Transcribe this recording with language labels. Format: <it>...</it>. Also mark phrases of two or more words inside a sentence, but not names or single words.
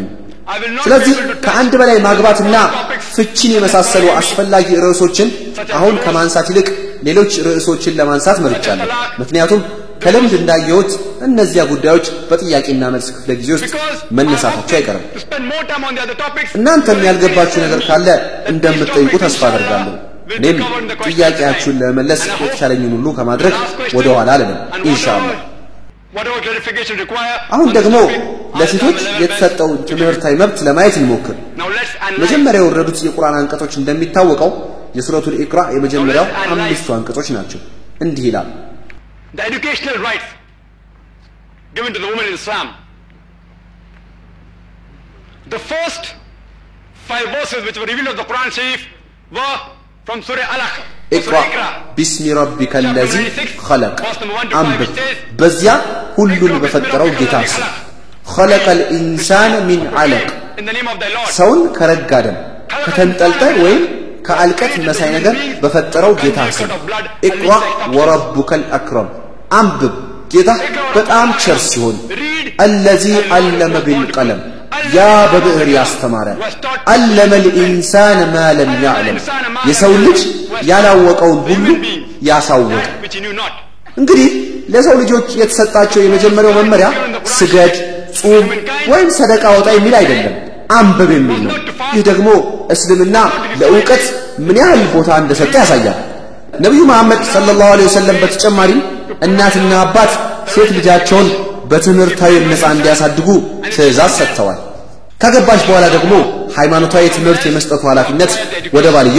<am>ስለዚህ ከአንድ በላይ ማግባትና ፍቺን የመሳሰሉ አስፈላጊ ርዕሶችን አሁን ከማንሳት ይልቅ ሌሎች ርዕሶችን ለማንሳት መርጫለሁ። ምክንያቱም ከልምድ እንዳየሁት እነዚያ ጉዳዮች በጥያቄና መልስ ክፍለ ጊዜ ውስጥ መነሳታቸው አይቀርም። እናንተም ያልገባችሁ ነገር ካለ እንደምትጠይቁ ተስፋ አደርጋለሁ። እኔም ጥያቄያችሁን ለመመለስ የተቻለኝን ሁሉ ከማድረግ ወደ ኋላ አልልም ኢንሻአላህ። አሁን ደግሞ ለሴቶች የተሰጠው ትምህርታዊ መብት ለማየት እንሞክር። መጀመሪያ የወረዱት የቁርአን አንቀጾች እንደሚታወቀው የሱረቱል ኢቅራ የመጀመሪያው 5 አንቀጾች ናቸው። እንዲህ ይላል።</am> <en>The educational rights given to the women in Islam. The first 5 verses which were revealed of the Quran Sharif were from Surah Alaq.</en> <ar>اقرأ باسم ربك الذي خلق</ar> <am>አንብብ በዚያ ሁሉን በፈጠረው ጌታ ስም</am> <ar>خلق الإنسان من علق</ar> <am>ሰውን ከረጋ ደም ከተንጠልጠል ወይም ከአልቀት መሳይ ነገር በፈጠረው ጌታ ስም</am> <ar>اقرأ وربك الأكرم</ar> <am>አንብብ ጌታ በጣም ቸር ሲሆን</am> <ar>الذي علم بالقلم</ar> <am>ያ በብዕር ያስተማረ</am> <ar>علم الانسان ما لم يعلم</ar> <am>የሰው ልጅ ያላወቀውን ሁሉ ያሳወቀ እንግዲህ ለሰው ልጆች የተሰጣቸው የመጀመሪያው መመሪያ ስገድ ጾም ወይም ሰደቃ ወጣ የሚል አይደለም አንብብ የሚል ነው ይህ ደግሞ እስልምና ለእውቀት ምን ያህል ቦታ እንደሰጠ ያሳያል ነብዩ መሐመድ</am> <ar>صلى الله عليه وسلم</ar> <am>በተጨማሪ እናትና አባት ሴት ልጃቸውን በትምህርታዊ ነፃ እንዲያሳድጉ ትዕዛዝ ሰጥተዋል ካገባች በኋላ ደግሞ ሃይማኖታዊ ትምህርት የመስጠቱ ኃላፊነት ወደ ባልየው</am>